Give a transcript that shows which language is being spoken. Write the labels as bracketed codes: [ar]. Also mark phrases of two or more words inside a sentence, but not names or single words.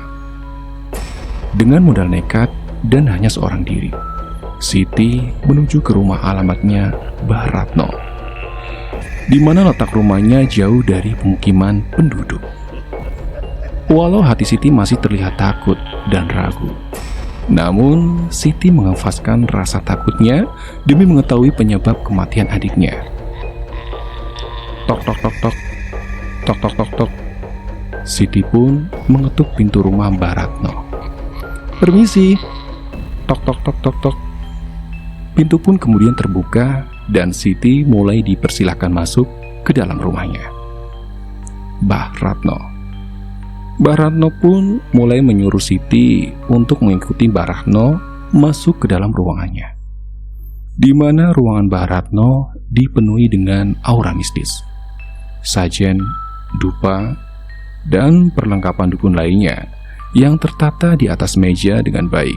[id] Dengan modal nekat dan hanya seorang diri, Siti menuju ke rumah alamatnya Mbah Ratno, di mana letak rumahnya jauh dari pemukiman penduduk. Walau hati Siti masih terlihat takut dan ragu, namun Siti menghafazkan rasa takutnya demi mengetahui penyebab kematian adiknya. Tok tok tok tok, tok tok tok tok. Siti pun mengetuk pintu rumah Mbah Ratno. "Permisi." Tok tok tok tok tok. Pintu pun kemudian terbuka dan Siti mulai dipersilahkan masuk ke dalam rumahnya. Mbah Ratno pun mulai menyuruh Siti untuk mengikuti Mbah Ratno masuk ke dalam ruangannya, di mana ruangan Mbah Ratno dipenuhi dengan aura mistis, sajen, dupa, dan perlengkapan dukun lainnya yang tertata di atas meja dengan baik.